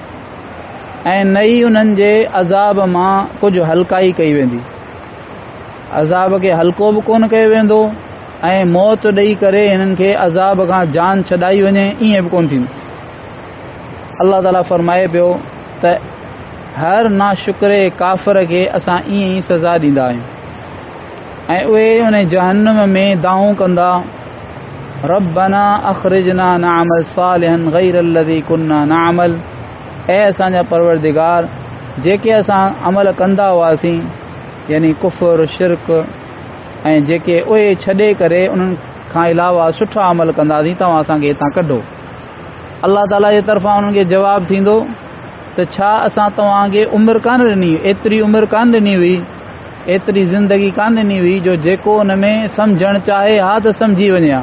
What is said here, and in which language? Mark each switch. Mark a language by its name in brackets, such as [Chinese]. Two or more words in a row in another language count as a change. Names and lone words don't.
[Sindhi] ऐं नई उन्हनि जे अज़ाब मां कुझु हल्काई कई वेंदी, अज़ाब खे हल्को बि कोन कयो वेंदो ऐं मौत ॾेई करे हिननि खे अज़ाब खां जान छॾाई वञे, ईअं बि कोन थींदो। अल्लाह ताला फरमाए पियो त हर नाशुक्रे काफ़िर खे असां ईअं ई सज़ा ॾींदा आहियूं ऐं उहे उन जहन्नम में दाऊं कंदा [Arabic] ربنا أخرجنا نعمل صالحا غير الذي كنا نعمل, [Sindhi] ऐं असांजा परवरदिगार जेके असां अमल कंदा हुआसीं यानी कुफ़र शिरक ऐं जेके उहे छॾे करे उन्हनि खां अलावा सुठा अमल कंदासीं, तव्हां असांखे हितां कढो। अल्लाह ताला जे तरफ़ां उन्हनि खे जवाबु थींदो त छा असां तव्हांखे उमिरि कान ॾिनी, एतिरी उमिरि कान ॾिनी हुई, एतिरी ज़िंदगी कान ॾिनी हुई जो जेको उन में सम्झणु चाहे हा त सम्झी वञे हा।